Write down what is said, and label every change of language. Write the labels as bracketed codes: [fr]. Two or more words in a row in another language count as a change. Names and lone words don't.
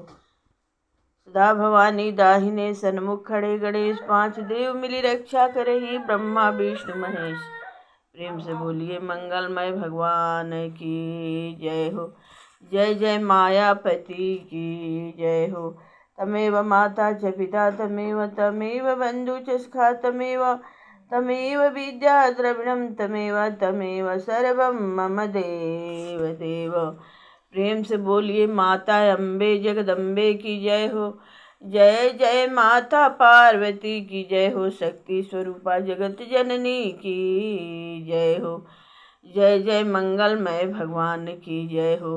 [hi] सदा भवानी दाहिने सन्मुख खड़े गणेश। 5 देव मिली रक्षा करही ब्रह्मा विष्णु महेश। प्रेम से बोलिए मंगलमय भगवान की जय हो। जय जय मायापति की जय हो। [sa] तमेव माता च पिता तमेव बंधु च सखा तमेव विद्या द्रविणं तमेव सर्वं मम देव देव। [hi] प्रेम से बोलिए माता अम्बे जगदम्बे की जय हो। जय जय माता पार्वती की जय हो। शक्ति स्वरूपा जगत जननी की जय हो। जय जय मंगलमय भगवान की जय हो।